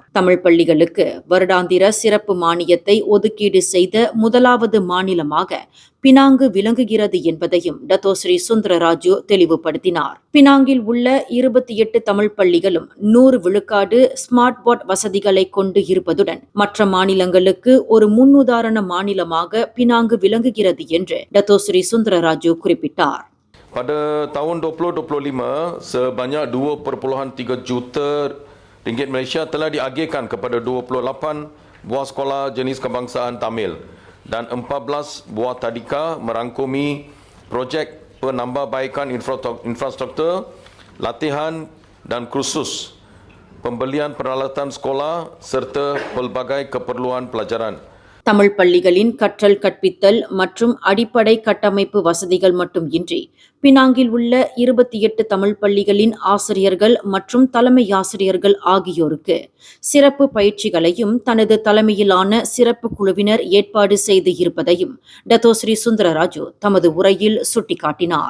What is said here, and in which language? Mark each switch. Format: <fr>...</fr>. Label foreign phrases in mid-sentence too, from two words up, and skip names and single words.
<ta>தமிழ் பள்ளிகளுக்கு வருடாந்திர சிறப்பு மானியத்தை ஒதுக்கீடு செய்த முதலாவது மாநிலமாக பினாங்கு விளங்குகிறது என்பதையும் டத்தோஸ்ரீ சுந்தரராஜு தெளிவுபடுத்தினார். பினாங்கில் உள்ள 28 தமிழ் பள்ளிகளும் 100 விழுக்காடு</ta> <en>smart board</en> <ta>வசதிகளை கொண்டு இருப்பதுடன் மற்ற மாநிலங்களுக்கு ஒரு முன்னுதாரண மாநிலமாக பினாங்கு விளங்குகிறது என்று டத்தோஸ்ரீ சுந்தரராஜு குறிப்பிட்டார்.</ta> <ms>Pada tahun 2025, sebanyak 2.3 juta ringgit Malaysia telah diagihkan kepada 28 buah sekolah jenis kebangsaan Tamil dan 14 buah tadika merangkumi projek penambahbaikan infrastruktur, latihan dan kursus, pembelian peralatan sekolah serta pelbagai keperluan pelajaran.</ms> <ta>தமிழ் பள்ளிகளின் கற்றல் கற்பித்தல் மற்றும் அடிப்படை கட்டமைப்பு வசதிகள் மட்டும் இன்றி பினாங்கில் உள்ள 28 தமிழ் பள்ளிகளின் ஆசிரியர்கள் மற்றும் தலைமை ஆசிரியர்கள் ஆகியோருக்கு சிறப்பு பயிற்சிகளையும் தனது தலைமையிலான சிறப்பு குழுவினர் ஏற்பாடு செய்து இருப்பதையும் டத்தோஸ்ரீ சுந்தரராஜு தமது உரையில் சுட்டிக்காட்டினார்.</ta>